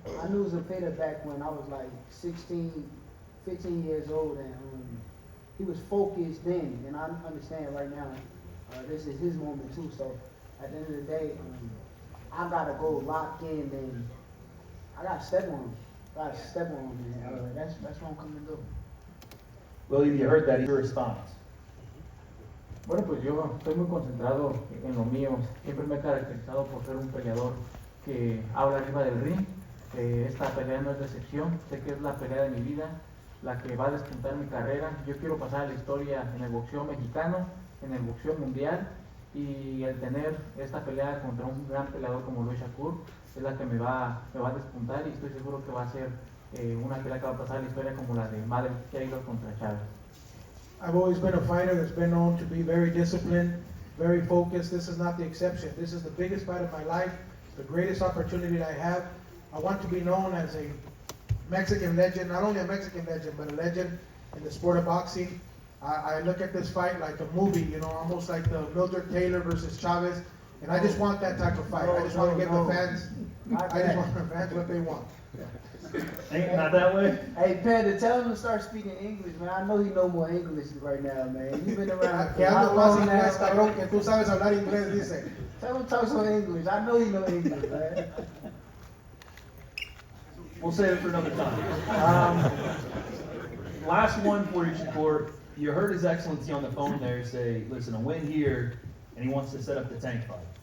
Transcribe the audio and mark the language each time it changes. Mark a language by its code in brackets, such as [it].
[en] I knew Zepeda back when I was like 16, 15 years old, and he was focused then, and I understand right now this is his moment too. So at the end of the day, I gotta go lock in, and I gotta step on him. Man. That's what I'm coming to do. William, you heard that. Your response. [es] Bueno, pues yo estoy muy concentrado en lo mío. Siempre me he caracterizado por ser un peleador que habla arriba del ring. Esta pelea no es de excepción. Sé que es la pelea de mi vida, la que va a despuntar mi carrera. Yo quiero pasar a la historia en el boxeo mexicano, en el boxeo mundial. Y el tener esta pelea contra un gran peleador como Sheeraz Shakur es la que me va a despuntar, y estoy seguro que va a ser una pelea que va a pasar a la historia como la de Madden Taylor contra Chávez. [en] I've always been a fighter that's been known to be very disciplined, very focused. This is not the exception. This is the biggest fight of my life, the greatest opportunity I have. I want to be known as a Mexican legend, not only a Mexican legend, but a legend in the sport of boxing. I look at this fight like a movie, you know, almost like the Mildred Taylor versus Chavez, and I just want that type of fight. I just want to give the fans, what they want. Ain't not that way? Hey, Panda, tell him to start speaking English, man. I know he know more English right now, man. You've been around. [es] Que hablo más inglés, cabrón, que tú sabes hablar inglés, dice. [en] Tell him to talk some English. I know he know English, man. We'll save it for another time. Last one for you, Shakur. You heard His Excellency on the phone there say, listen, a win here, and he wants to set up the tank fight.